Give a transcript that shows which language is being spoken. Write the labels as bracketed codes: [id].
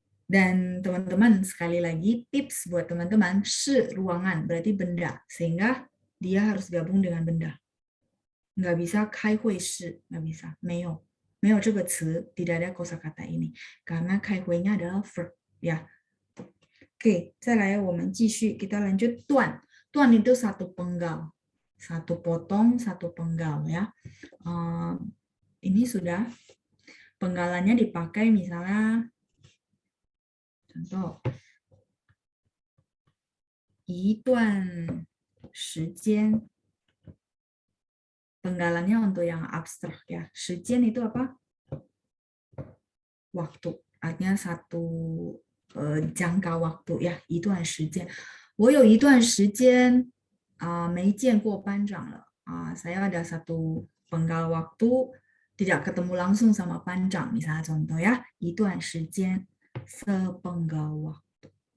[id] Dan teman-teman, sekali lagi tips buat teman-teman, 是 ruangan berarti benda, sehingga dia harus gabung dengan benda. Nggak bisa 开会室, nggak bisa, [zh] 没有这个词, [id] tidak ada kosakata ini, karena 开会nya adalah verb, ya. Oke, [zh] 再来我们继续, [id] kita lanjut 段. 段 itu satu penggal, satu potong, satu penggal, ya. Ini sudah penggalannya dipakai misalnya. Contoh, 一段时间. Penggalannya untuk yang abstrak ya. 时间 itu apa? Waktu. Artinya satu jangka waktu ya. [zh] 一段时间. 我有一段时间没见过班长了. [id] Saya ada satu penggal waktu tidak ketemu langsung sama 班长. Misalnya contoh ya. 一段时间.Sepenggal waktu.